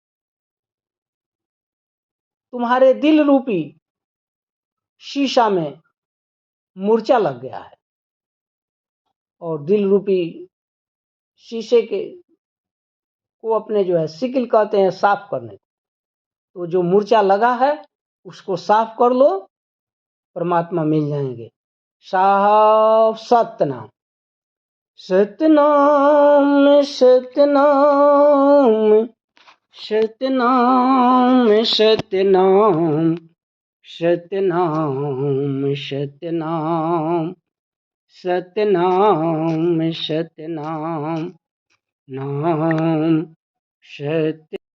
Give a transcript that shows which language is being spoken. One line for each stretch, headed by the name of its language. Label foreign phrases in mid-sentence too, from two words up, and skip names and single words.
Hindi: तुम्हारे दिल रूपी शीशा में मूर्छा लग गया है, और दिल रूपी शीशे के को अपने जो है सिकिल कहते हैं साफ करने को। तो जो मूर्छा लगा है उसको साफ कर लो, परमात्मा मिल जाएंगे। साहब सतनाम सतनाम सतनाम सतनाम सतनाम सतनाम सतनाम सतनाम सतनाम नाम सत्य।